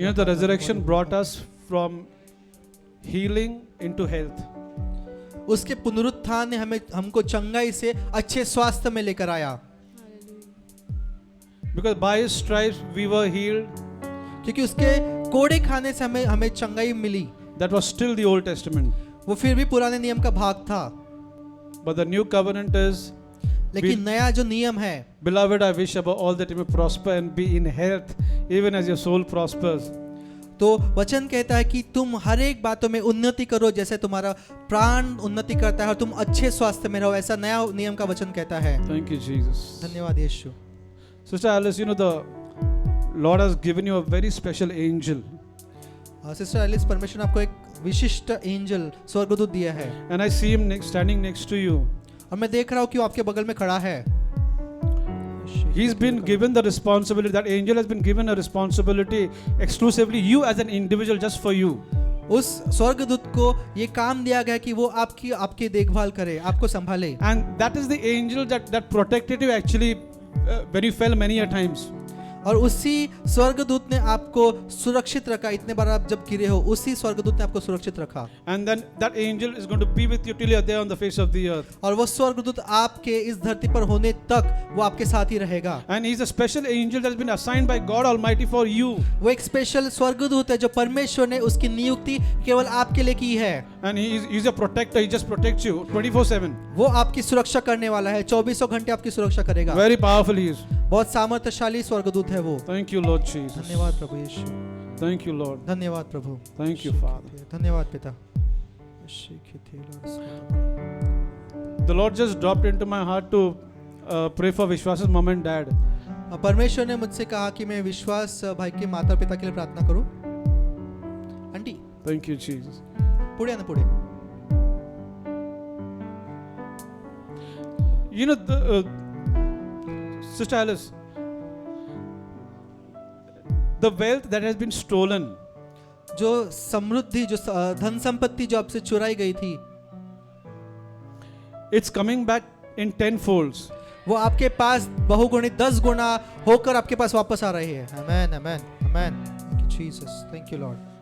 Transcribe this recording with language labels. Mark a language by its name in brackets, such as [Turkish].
[English] You know, the resurrection brought us from healing into health. [Hindi] उसके पुनरुत्थान ने हमको चंगाई से अच्छे स्वास्थ्य में लेकर आया। [English] Because by his stripes we were healed. [Hindi] क्योंकि उसके कोड़े खाने से हमें चंगाई मिली। [English] That was still the Old Testament. [Hindi] वो फिर भी पुराने नियम का भाग था। [English] But the new covenant is, [Hindi] लेकिन नया जो नियम है, [English] beloved, I wish above all that you may prosper and be in health, even as your soul prospers. [Hindi] तो वचन कहता है कि तुम हर एक बातों में उन्नति करो जैसे तुम्हारा प्राण उन्नति करता है और तुम अच्छे स्वास्थ्य में रहो, ऐसा नया नियम का वचन कहता है। [English] Thank you, Jesus. [Hindi] धन्यवाद यीशु। [English] Sister Alice, you know, the Lord has given you a very special angel. [Hindi] Sister Alice, परमेश्वर ने आपको एक विशिष्ट एंजल स्वर्गदूत दिया है। [English] And I see him standing next to you. [Hindi] और मैं देख रहा हूँ कि वो आपके बगल में खड़ा है। [English] He's been given the responsibility, that angel has been given a responsibility exclusively you as an individual, just for you. [Hindi] उस स्वर्गदूत को ये काम दिया गया कि वो आपकी देखभाल करे, आपको संभाले। [English] And that is the angel that protected you actually when you fell many a times. [Hindi] और उसी स्वर्गदूत ने आपको सुरक्षित रखा, इतने बार आप जब गिरे हो उसी स्वर्गदूत ने आपको सुरक्षित रखा। [English] And then that angel is going to be with you till you are there on the face of the earth. [Hindi] और वो स्वर्गदूत आपके इस धरती पर होने तक वो आपके साथ ही रहेगा। [English] And he's a special angel that has been assigned by God Almighty for you. [Hindi] वो एक स्पेशल स्वर्गदूत है जो परमेश्वर ने उसकी नियुक्ति केवल आपके लिए की है। [English] And he's a protector, he just protects you 24/7. [Hindi] वो आपकी सुरक्षा करने वाला है, 24 घंटे आपकी सुरक्षा करेगा। [English] Very powerful he is. [Hindi] बहुत सामर्थ्यशाली स्वर्गदूत है वो। [English] Thank you, Lord Jesus. [Hindi] धन्यवाद प्रभु यीशु। [English] Thank you, Lord. [Hindi] धन्यवाद प्रभु। [English] Thank you, Father. [Hindi] धन्यवाद पिता। [English] The Lord just dropped into my heart to pray for Vishwas's mom and dad. [Hindi] परमेश्वर ने मुझसे कहा कि मैं विश्वास भाई के माता पिता के लिए प्रार्थना करूं। Aunty [English] Thank you, Jesus. [Marathi] पुढे ना पुढे। [English] You know, Sister Alice, the wealth that has been stolen, [Hindi] जो समृद्धि, जो धन संपत्ति जो आपसे चुराई गई थी, [English] it's coming back in 10 folds. [Hindi] वो आपके पास बहुगुणित 10 गुना होकर आपके पास वापस आ रही है। [English] Amen, amen, amen. Thank you Jesus, thank you lord.